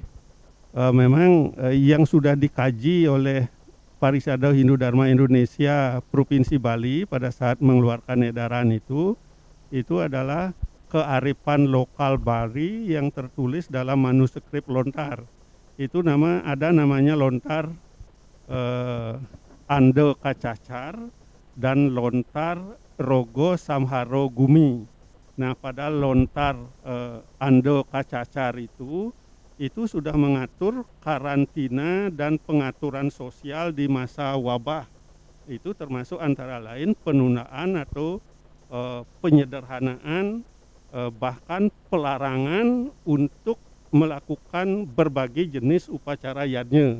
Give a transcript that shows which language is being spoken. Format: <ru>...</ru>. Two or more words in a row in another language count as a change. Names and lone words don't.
<id>Memang yang sudah dikaji oleh Parisada Hindu Dharma Indonesia Provinsi Bali pada saat mengeluarkan edaran itu adalah kearifan lokal Bali yang tertulis dalam manuskrip lontar. Itu namanya lontar Ando Kacacar dan lontar Rogo Samharo Gumi. Nah, pada lontar Ando Kacacar itu sudah mengatur karantina dan pengaturan sosial di masa wabah. Itu termasuk antara lain penundaan atau penyederhanaan, bahkan pelarangan untuk melakukan berbagai jenis upacara yadnya.</id>